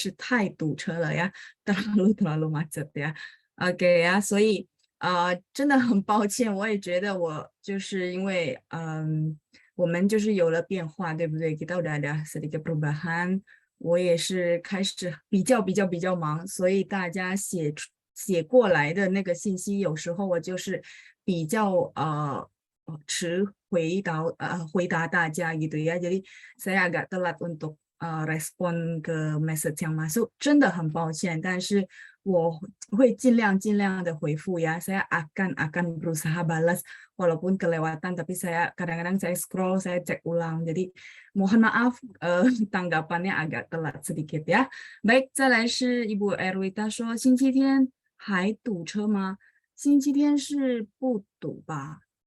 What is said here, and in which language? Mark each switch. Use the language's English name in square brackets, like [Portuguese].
[Chinese] 然后吉琳娜说雅加达很堵车，对，雅加达太堵车了，不是很堵车，是太堵车了呀， [Indonesian] terlalu macet ya。 [Chinese] OK 呀，所以真的很抱歉，我也觉得我就是因为我们就是有了变化，对不对？ [Indonesian] kita udah ada sedikit perubahan， [Chinese] 我也是开始比较忙，所以大家写过来的那个信息有时候我就是比较迟回答大家 [Indonesian] gitu ya. Jadi saya agak telat untuk respon ke message yang masuk， [Chinese] 真的很抱歉，但是我会尽量的回复呀。 [Indonesian] Saya akan berusaha balas walaupun kelewatan, tapi saya kadang-kadang saya scroll, saya cek ulang. Jadi mohon maaf tanggapannya agak telat sedikit ya. Baik， [Chinese] 再来是Ibu Erwita 说星期天还堵车吗？星期天是不堵吧？